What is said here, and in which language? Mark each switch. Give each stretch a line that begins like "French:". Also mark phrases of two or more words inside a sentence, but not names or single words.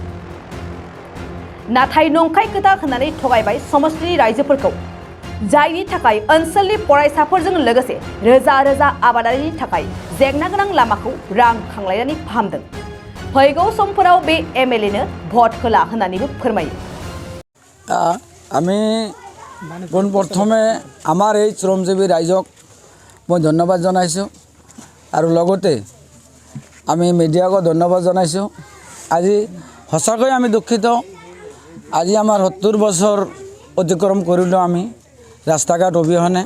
Bodo: नाथाय नंखाय खोथा होननानै थगायबाय समष्टिनि रायजोफोरखौ, जायनि थाखाय ओनसोलनि फरायसाफोरजों लोगोसे रोजा रोजा आबादारिनि थाखाय जेंना गोनां लामाखौ रां खांलायनानै फाहामदों। फैगौ समफोराव बे एमएलएनो भट होला होननानैबो फोरमायो।
Assamese: আমি পোনপ্ৰথমে আমাৰ এই শ্ৰমজীৱী ৰাইজক মই ধন্যবাদ জনাইছোঁ আৰু লগতে আমি মিডিয়াকো ধন্যবাদ জনাইছোঁ। আজি সঁচাকৈ আমি দুখিত। আজি আমাৰ ৭০ বছৰ অতিক্ৰম কৰিলোঁ আমি ৰাস্তা ঘাট অবিহনে।